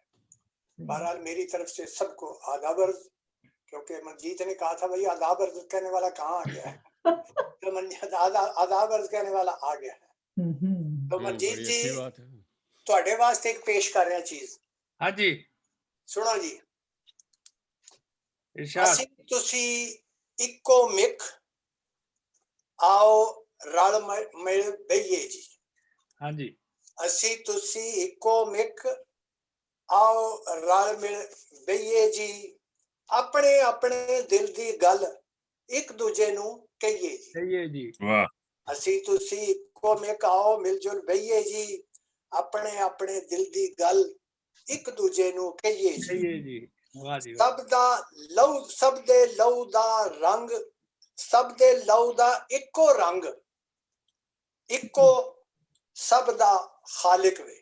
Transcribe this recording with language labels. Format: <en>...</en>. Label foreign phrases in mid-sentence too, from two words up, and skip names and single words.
<hi>बहरहाल मेरी तरफ से सबको आदाब अर्ज, क्योंकि मनजीत ने कहा था भाई आदाब अर्ज कहने वाला कहाँ आ गया है, तो मनजीत आदाब अर्ज कहने वाला आ गया है। तो मनजीत जी ਤੁਹਾਡੇ वास्ते एक पेश कर रहे हैं चीज। हाँ जी, सुनो जी। इरशाद।</hi> <pa>ਅਸੀਂ ਤੁਸੀਂ ਇੱਕੋ ਮਿੱਕ ਆਓ ਰਲ ਮਿਲ ਬਹੀਏ ਜੀ।</pa> <hi>हाँ जी।</hi> <pa>ਅਸੀਂ ਤੁਸੀਂ ਇੱਕੋ ਮਿੱਕ ਆਓ ਰਲ ਮਿਲ ਬਹੀਏ ਜੀ, ਆਪਣੇ ਆਪਣੇ ਦਿਲ ਦੀ ਗੱਲ ਇੱਕ ਦੂਜੇ ਨੂੰ ਕਹੀਏ ਜੀ। ਕਹੀਏ ਜੀ। वाह। ਅਸੀਂ ਤੁਸੀਂ ਇੱਕੋ ਮਿੱਕ ਆਓ ਮਿਲਜੁਲ ਬਹੀਏ ਜੀ, ਆਪਣੇ ਆਪਣੇ ਦਿਲ ਦੀ ਗੱਲ ਇੱਕ ਦੂਜੇ ਨੂੰ ਕਹੀਏ ਜੀ। ਕਹੀਏ ਜੀ। ਵਾਹ ਜੀ। ਸਭ ਦਾ ਲਹੂ, ਸਭ ਦੇ ਲਹੂ ਦਾ ਰੰਗ, ਸਭ ਦੇ ਲਹੂ ਦਾ ਇੱਕੋ ਰੰਗ, ਇੱਕੋ ਸਭ ਦਾ ਖ਼ਾਲਿਕ ਵੇ।</pa>